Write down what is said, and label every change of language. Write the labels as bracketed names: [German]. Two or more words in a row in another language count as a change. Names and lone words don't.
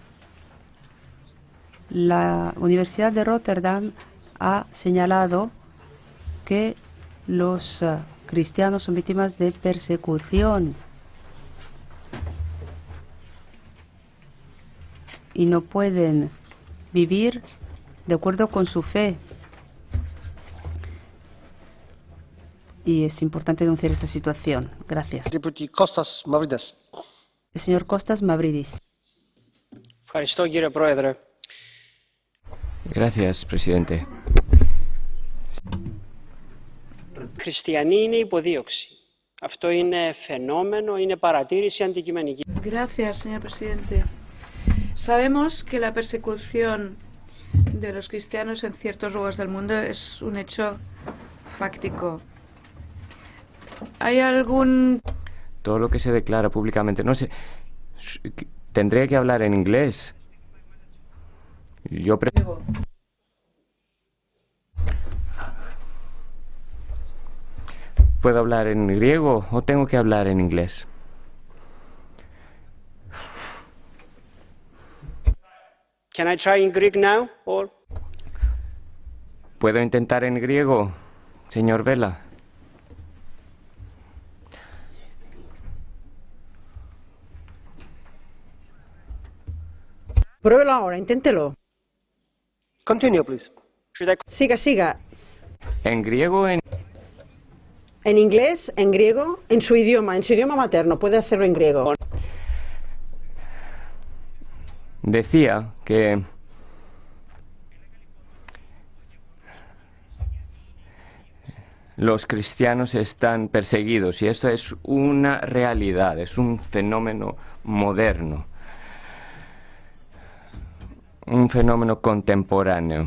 [Spanish] La Universidad de Rotterdam ha señalado que los cristianos son víctimas de persecución y no pueden vivir de acuerdo con su fe. Y es importante denunciar esta situación. Gracias. [English] Deputy Kostas Mavridis. [Spanish] El señor Kostas Mavridis. Gracias, presidente. [Greek] Χριστιανοί είναι υποδίωξη. Αυτό είναι φαινόμενο, είναι παρατήρηση αντικειμενική. [Spanish] Gracias, señor presidente. Sabemos que la persecución de los cristianos en ciertos lugares del mundo es un hecho fáctico. ¿Hay algún...? Todo lo que se declara públicamente, no sé, tendría que hablar en inglés. Yo ¿Puedo hablar en griego o tengo que hablar en inglés? [English] Can I try in Greek now, or? [Spanish] ¿Puedo intentar en griego, señor Vela? Pruébelo ahora, inténtelo. [English] Continue, please. [Spanish] Siga, siga. En griego, en... En inglés, en griego, en su idioma materno. Puede hacerlo en griego. Decía que los cristianos están perseguidos y esto es una realidad, es un fenómeno moderno, un fenómeno contemporáneo.